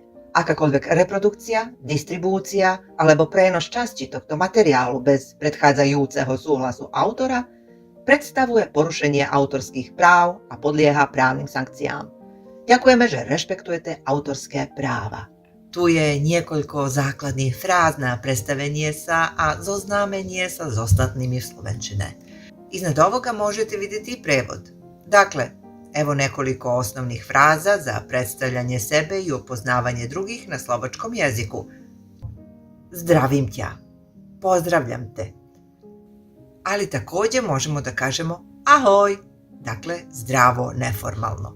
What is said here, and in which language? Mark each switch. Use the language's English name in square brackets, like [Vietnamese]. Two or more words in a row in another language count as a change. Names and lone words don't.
[Slovak] Akákoľvek reprodukcia, distribúcia alebo prenos časti tohto materiálu bez predchádzajúceho súhlasu autora predstavuje porušenie autorských práv a podlieha právnym sankciám. Ďakujeme, že rešpektujete autorské práva. Tu je niekoľko základných fráz na predstavenie sa a zoznámenie sa s ostatnými v slovenčine. [Serbian] Iznad ovoga možete vidjeti i prevod. Dakle, evo nekoliko osnovnih fraza za predstavljanje sebe i upoznavanje drugih na slovačkom jeziku. [Slovak] Zdravim tja, [Serbian] pozdravljam te. Ali također možemo da kažemo ahoj, dakle zdravo neformalno.